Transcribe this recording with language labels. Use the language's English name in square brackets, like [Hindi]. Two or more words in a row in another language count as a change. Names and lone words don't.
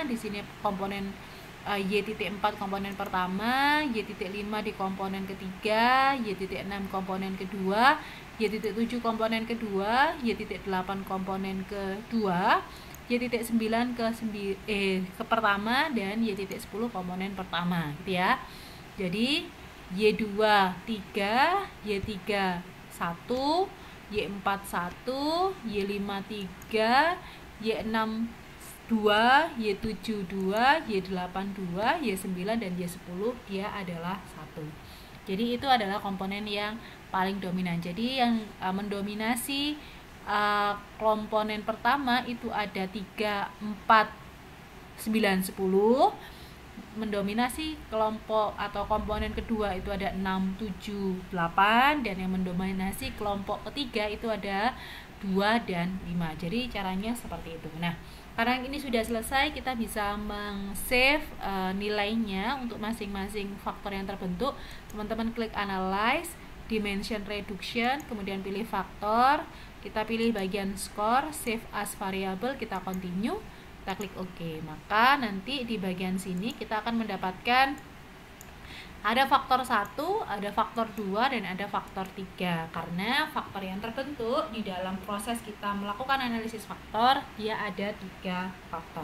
[Indonesian] Di sini komponen Y.4 komponen pertama, Y.5 di komponen ketiga, Y.6 komponen kedua, Y.7 komponen kedua, Y.8 komponen kedua, Y.9 ke pertama, dan Y.10 komponen pertama, gitu ya. Jadi Y2 3, Y3 1, Y4 1, Y5 3, Y6 2, Y7 2, Y8 2, Y9 dan Y10 dia adalah 1. Jadi itu adalah komponen yang paling dominan. Jadi yang mendominasi komponen pertama itu ada 3, 4, 9, 10. Mendominasi kelompok atau komponen kedua itu ada 6, 7, 8, dan yang mendominasi kelompok ketiga itu ada 2 dan 5. Jadi caranya seperti itu. Nah, karena ini sudah selesai, kita bisa meng-save nilainya untuk masing-masing faktor yang terbentuk. Teman-teman klik analyze, [English] dimension reduction, [Indonesian] kemudian pilih faktor, kita pilih bagian score, [English] save as variable, [Indonesian] kita continue, kita klik OK. Maka nanti di bagian sini kita akan mendapatkan ada faktor 1, ada faktor 2, dan ada faktor 3. Karena faktor yang terbentuk di dalam proses kita melakukan analisis faktor, dia ada 3 faktor.